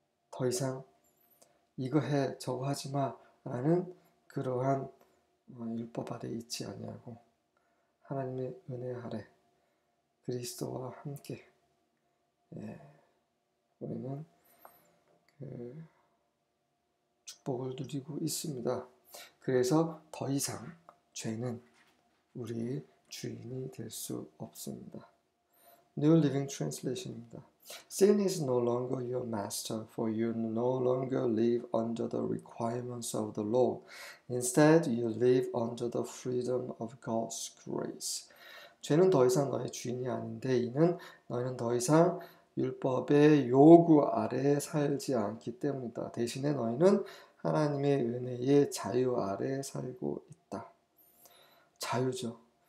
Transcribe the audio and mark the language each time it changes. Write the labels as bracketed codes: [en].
[ko] 더 이상 이거 해 저거 하지 마라는 그러한 율법 아래 있지 아니하고 하나님의 은혜 아래 그리스도와 함께 우리는 그 축복을 누리고 있습니다. 그래서 더 이상 죄는 우리의 주인이 될 수 없습니다. [en] New Living Translation입니다. Sin is no longer your master, for you no longer live under the requirements of the law. Instead, you live under the freedom of God's grace. [ko] 죄는 더 이상 너의 주인이 아닌데 이는 너희는 더 이상 율법의 요구 아래 살지 않기 때문이다. 대신에 너희는 하나님의 은혜의 자유 아래 살고 있다. 자유죠.